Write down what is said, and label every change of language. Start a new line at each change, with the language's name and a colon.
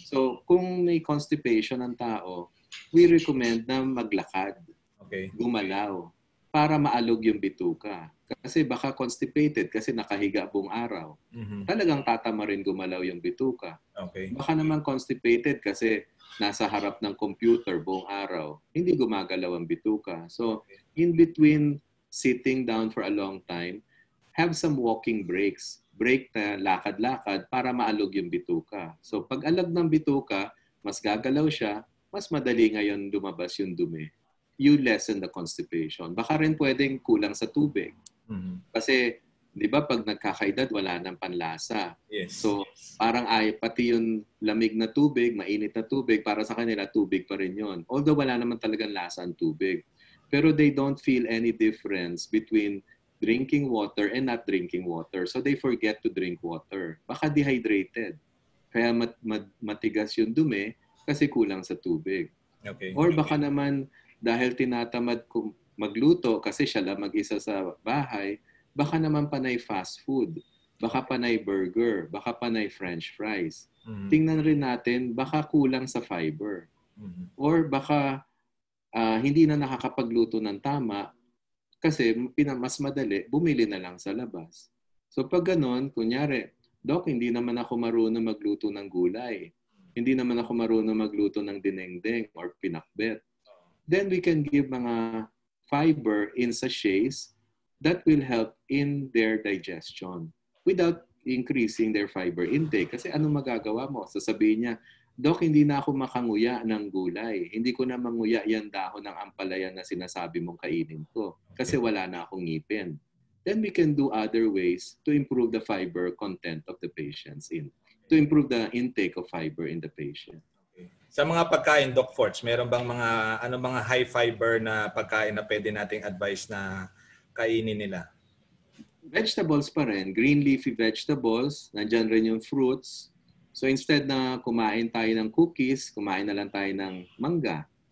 Filipino: So kung may constipation ng tao, we recommend na maglakad, gumalaw, para maalog yung bituka. Kasi baka constipated kasi nakahiga buong araw. Mm-hmm. Talagang tatama rin gumalaw yung bituka. Okay. Baka naman constipated kasi nasa harap ng computer buong araw. Hindi gumagalaw ang bituka.
English: So, in between sitting down for a long time, have some walking breaks.
Filipino: Break na lakad-lakad para maalog yung bituka. So, pag alog ng bituka, mas gagalaw siya, mas madali ngayon lumabas yung dumi. You lessen the constipation. Baka rin pwedeng kulang sa tubig. Mm-hmm. Kasi, di ba, pag nagkakaedad, wala nang panlasa. Yes. So, parang pati yung lamig na tubig, mainit na tubig, para sa kanila, tubig pa rin yun. Although wala naman talagang lasa ang tubig.
English: Pero they don't feel any difference between drinking water and not drinking water. So, they forget to drink water.
Filipino: Baka dehydrated. Kaya matigas yung dumi kasi kulang sa tubig. Okay. Or baka naman, dahil tinatamad magluto kasi siya lang mag-isa sa bahay, baka naman panay fast food, baka panay burger, baka panay french fries. Mm-hmm. Tingnan rin natin, baka kulang sa fiber. Mm-hmm. Or baka hindi na nakakapagluto ng tama kasi mas madali, bumili na lang sa labas. So pag ganun, kunyari, Dok, hindi naman ako marunong magluto ng gulay. Hindi naman ako marunong magluto ng dinengdeng or pinakbet.
English: Then we can give mga fiber in sachets that will help in their digestion without increasing their fiber intake.
Filipino: Kasi ano magagawa mo? Sasabihin niya, Dok, hindi na ako makanguya ng gulay. Hindi ko na manguya yan dahon ng ampalaya na sinasabi mong kainin ko kasi wala na akong ngipin.
English: Then we can do other ways to improve the fiber content of the patients to improve the intake of fiber in the patient. Okay.
Filipino: Sa mga pagkain, Doc Forts, meron bang mga high fiber na pagkain na pwede nating advice na kainin nila? Vegetables pa rin, green leafy vegetables, nandyan rin yung fruits. So instead na kumain tayo ng cookies, kumain na lang tayo ng mangga.